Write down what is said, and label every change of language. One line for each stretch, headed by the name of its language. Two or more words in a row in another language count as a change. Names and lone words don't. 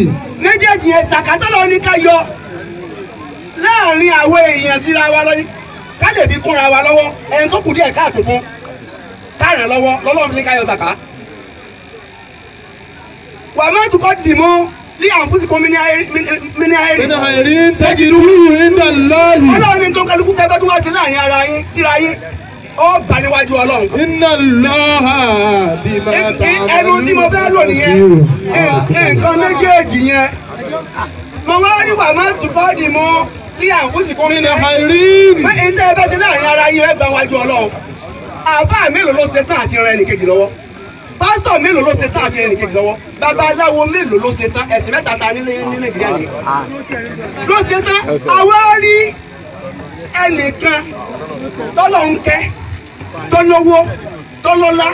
Yoruba: méjèèjì yẹn sàkátọ́lọ́ ní ká yọ láàrin àwọn èèyàn síra wa lọ́ní ká lè fi kúnra wa lọ́wọ́ ẹni tó kù díẹ̀ káàtó fún káàrán lọ́wọ́ lọ́lọ́run ní ká yọ sàká.
Arabic: وما تقدموا لأنفسكم من خير تجدوه عند الله
Yoruba: Ọlọ́run ní tó kálukú kẹ́ bá tó wá sí láàrin ara yín síra yín ó bá níwájú Ọlọ́run.
Arabic: إن الله بما تعملون
Yoruba: ẹnu tí mo fẹ́ lò nìyẹn nǹkan méjèèjì yẹn mo wá rí
Arabic: وما تقدموا لأنفسكم من خير
Yoruba: pé ẹni tẹ́ ẹ bá sí láàrin ara yín ẹ bá wájú Ọlọ́run. àfáà mélòó ló ṣe tán àti ran ẹnìkejì lọ́wọ́ pásítọ̀ mélòó ló ṣe tán àti ran ẹnìkejì lọ́wọ́ babaláwo mélòó ló ṣe tán ẹ̀sìn mẹ́ta ta ní Nàìjíríà ni ló ṣe tán àwa rí ẹnìkan tọ́lọ̀ ń kẹ́ tọ́lọ́wọ́ tọ́lọ́lá